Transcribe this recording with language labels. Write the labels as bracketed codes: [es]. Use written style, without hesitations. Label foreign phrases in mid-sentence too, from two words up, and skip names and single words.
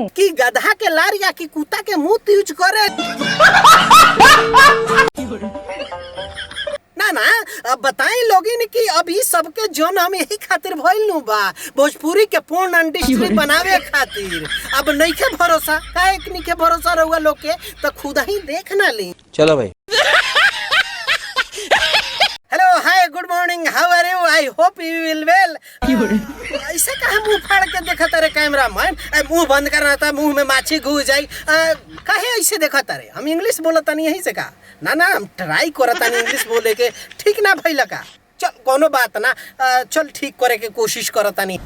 [bho] कि गधा के लार या कि कुत्ता के मुंह यूज करे? ना अब बताएं लोगिन कि अभी सबके जोन हम यही खातिर भइल नु बा भोजपुरी के पूर्ण इंडस्ट्री बनावे खातिर। अब नइखे भरोसा, काहे कि नइखे भरोसा रहुआ लोग के तो खुद ही देख ना ली। चलो भाई। [en] Hello hi good morning, how are you, I hope you will well. [bho] ऐसे कहा मुंह फाड़ के देखा तारे कैमरा मैन? मुंह बंद करना था, मुंह में माछी घुस जाई। काहे ऐसे देखा तारे? हम इंग्लिश बोलता नहीं यही से का ना हम ट्राई करता नहीं इंग्लिश बोले के, ठीक ना भइल का? चल कोनो बात ना, चल ठीक करे के कोशिश करता नहीं।